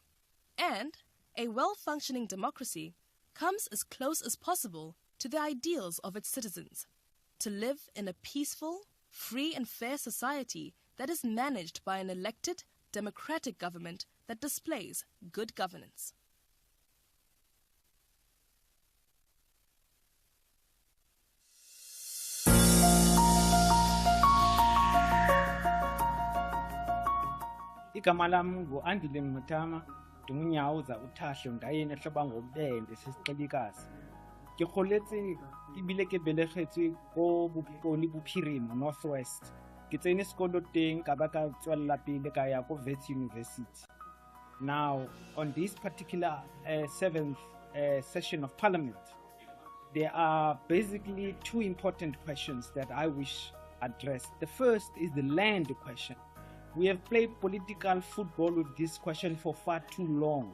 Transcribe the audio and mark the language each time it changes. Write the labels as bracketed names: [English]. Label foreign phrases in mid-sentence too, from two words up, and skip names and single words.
[English] And a well-functioning democracy comes as close as possible to the ideals of its citizens, to live in a peaceful, free and fair society that is managed by an elected, democratic government that displays good governance. [Xhosa] Igama lami ngu-Andile Mutama, ndingunyawuza uthahlo ndayene hloba ngobende sesixelikazi. [Tswana] Ke kgoletse ebile ke belegetswe ko Bokone Bophirima Northwest. Ke tsene sekolo teng ka ba ka tswella pele ka ya ko Wits University. [English] Now, on this particular 7th session of Parliament, there are basically two important questions that I wish addressed. The first is the land question. We have played political football with this question for far too long.